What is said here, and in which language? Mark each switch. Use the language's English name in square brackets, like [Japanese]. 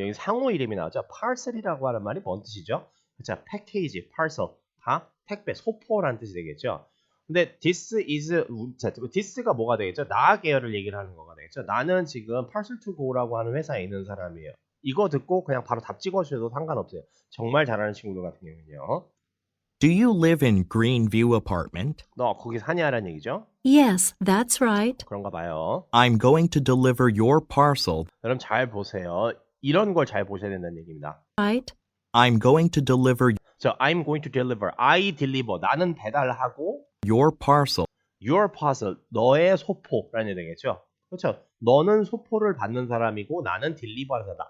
[Korean] 여기 상호 이름이 나오죠. parcel이라고 하는 말이 뭔 뜻이죠? 자, 패키지, parcel, 다 택배, 소포라는 뜻이 되겠죠. 근데 this this가 뭐가 되겠죠? 나 계열을 얘기를 하는 거가 되겠죠. 나는 지금 parcel to go라고 하는 회사에 있는 사람이에요. 이거 듣고 그냥 바로 답 찍어주셔도 상관없어요. 정말 잘하는 친구들 같은 경우는요. [English] Do you live in Greenview apartment? [Korean] 너 거기 사냐라는 얘기죠? [English] Yes, that's right. [Korean] 그런가 봐요. [English] I'm going to deliver your parcel. [Korean] 여러분 잘 보세요. 이런 걸 잘 보셔야 된다는 얘기입니다. [English] Right. I'm going to deliver I'm going to deliver. I deliver. [Korean] 나는 배달하고 [English] your parcel. your parcel. [Korean] 너의 소포라는 얘기 되겠죠. 그렇죠. 너는 소포를 받는 사람이고 나는 deliver하는 사람이다.